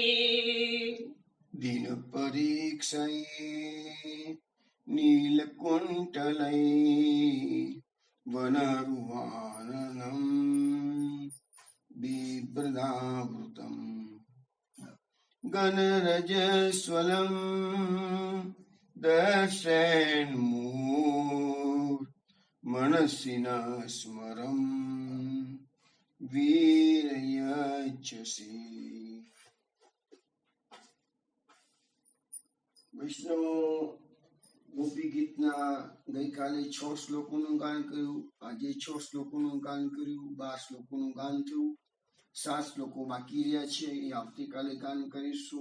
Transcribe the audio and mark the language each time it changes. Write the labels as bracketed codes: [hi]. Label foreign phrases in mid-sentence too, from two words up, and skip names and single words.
[sa] दिनपरीक्षये नीलकुण्टलै वनरुहाननम् बिभ्रदावृतम् गणरजस्वलम् दर्शयन्मुहुर्मनसि न स्मरम् વીરયચ્છસી. [gu] વૈષ્ણવ ગોપી ગીતના ગઈકાલે 6 શ્લોકોનું ગાન કર્યું, આજે 6 શ્લોકોનું ગાન કર્યું, 12 શ્લોકોનું ગાન થયું, 7 શ્લોકો બાકી રહ્યા છે, એ આવતીકાલે ગાન કરીશું.